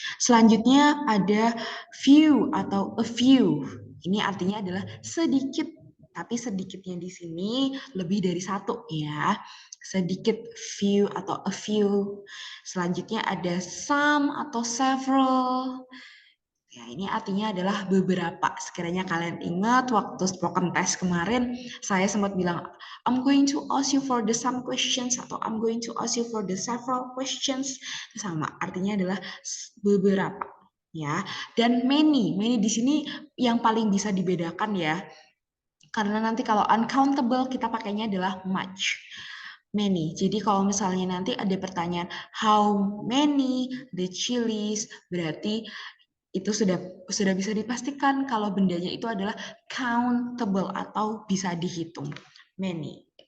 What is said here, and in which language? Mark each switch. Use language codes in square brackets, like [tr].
[id] Selanjutnya ada few atau a few. Ini artinya adalah sedikit, tapi sedikitnya di sini lebih dari satu ya. Sedikit, few atau a few. Selanjutnya ada some atau several. Ya, ini artinya adalah beberapa. Sekiranya kalian ingat waktu spoken test kemarin, saya sempat bilang, [en] I'm going to ask you for the some questions [id] atau [en] I'm going to ask you for the several questions. [id] Sama, artinya adalah beberapa. Ya, dan many di sini yang paling bisa dibedakan ya. Karena nanti kalau uncountable kita pakainya adalah much. Many. Jadi kalau misalnya nanti ada pertanyaan [en] how many the chilies, [id] berarti itu sudah bisa dipastikan kalau bendanya itu adalah countable atau bisa dihitung. Many.